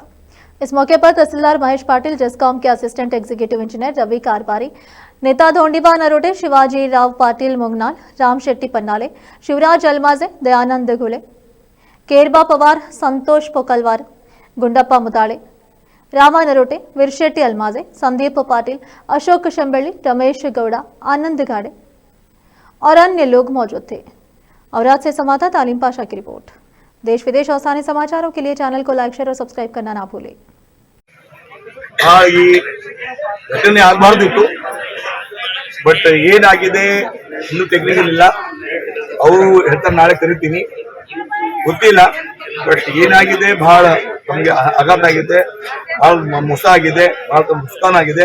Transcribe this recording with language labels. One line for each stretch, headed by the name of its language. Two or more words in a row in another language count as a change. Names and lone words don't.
Hindi: इस मौके पर तहसीलदार महेश पाटिल, जिसकॉम के असिस्टेंट एग्जीक्यूटिव इंजीनियर रवि कारबारी, नेता धोंडीबा नरोटे, शिवाजी राव पाटिल मुंगनाल, राम शेट्टी पन्नाले, शिवराज अलमाजे, दयानंद घुले, केरबा पवार, संतोष पोकलवार, गुंडप्पा मुताड़े, रामा नरोटे, वीरशेट्टी अलमाजे, संदीप पाटिल, अशोक शंबेली, रमेश गौड़ा, आनंद गाड़े और अन्य लोग मौजूद थे। औराद से संवाददाता तालीम पाशा की रिपोर्ट। देश विदेश और स्थानीय समाचारों के लिए चैनल को लाइक, शेयर और सब्सक्राइब करना ना भूलें।
Kannada: ಈ ಘಟನೆ ಆಗಬಾರ್ದಿತ್ತು, ಬಟ್ ಏನಾಗಿದೆ ಇನ್ನೂ ತೆಗಿಲಿಲ್ಲ. ಅವರು ಹೇಳ್ತಾರೆ ನಾಳೆ ಕರಿತೀನಿ, ಗೊತ್ತಿಲ್ಲ. ಬಟ್ ಏನಾಗಿದೆ ಬಹಳ ನಮಗೆ ಆಘಾತ ಆಗಿದೆ, ಬಹಳ ಮೋಸ ಆಗಿದೆ, ಬಹಳ ನುಕ್ಸಾನ್ ಆಗಿದೆ.